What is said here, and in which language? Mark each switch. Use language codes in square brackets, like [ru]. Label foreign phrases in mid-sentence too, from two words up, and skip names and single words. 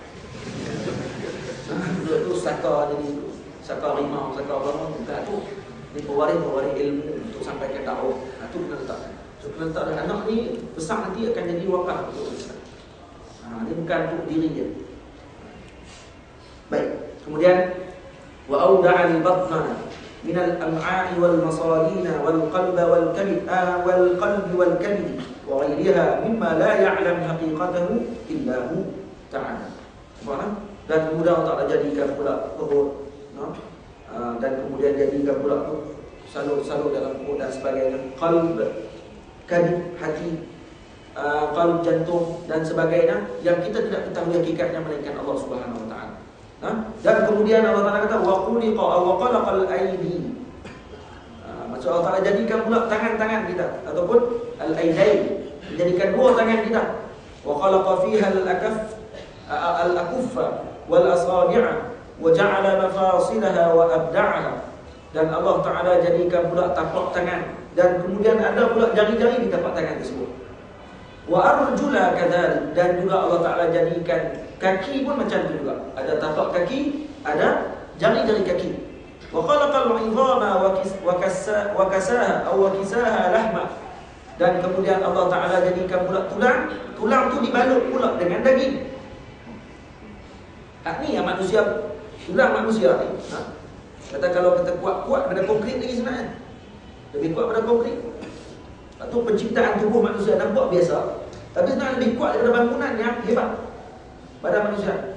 [ms] Itu saka jadi saka rimau, saka apa bukan tu. Ini pewaris ilmu untuk sampai ke dakwah. Itu kena letakkan. So kena letak anak ni besar nanti akan jadi wakaf untuk Islam. Dia bukan untuk diri dia. Baik. Kemudian [ar] وأودع البطن من الأمعاء والمسارين والقلب والكبد والقلب والكبد وغيرها مما لا يعلم حقيقته إلا هو تعالى. [ms] Faham? Dan kemudian Allah jadikan pula perut, dan kemudian jadikan pula salur-salur dalam perut dan sebagainya, qalb, kabid, hati, qalb, jantung dan sebagainya yang kita tidak ketahui hakikatnya melainkan Allah [ar] سبحانه وتعالى. [ms] Dan kemudian Allah Ta'ala kata [ar] وخلق وخلق الأيدي. [ms] Maksud Allah Ta'ala jadikan pula tangan-tangan kita ataupun al-aidain, jadikan dua tangan kita. [ar] وخلق فيها الأكف والأصابع وجعل مفاصلها وأبدعها. [ms] Dan Allah Ta'ala jadikan pula tapak tangan, dan kemudian ada pula jari-jari di tapak tangan tersebut. [ar] والأرجل كذلك, [ms] dan juga Allah Ta'ala jadikan kaki pun macam tu juga. Ada tapak kaki, ada jari-jari kaki. [ar] وخلق العظام وكساها أو وكساها لحما. [ms] Dan kemudian Allah Ta'ala jadikan pula tulang. Tulang tu dibalut pula dengan daging. Ni yang manusia, tulang manusia ni. Kata kalau kita kuat-kuat pada konkrit lagi sebenarnya. Lebih kuat pada konkrit. Atau penciptaan tubuh manusia nampak biasa, tapi sebenarnya lebih kuat daripada bangunan yang hebat pada manusia.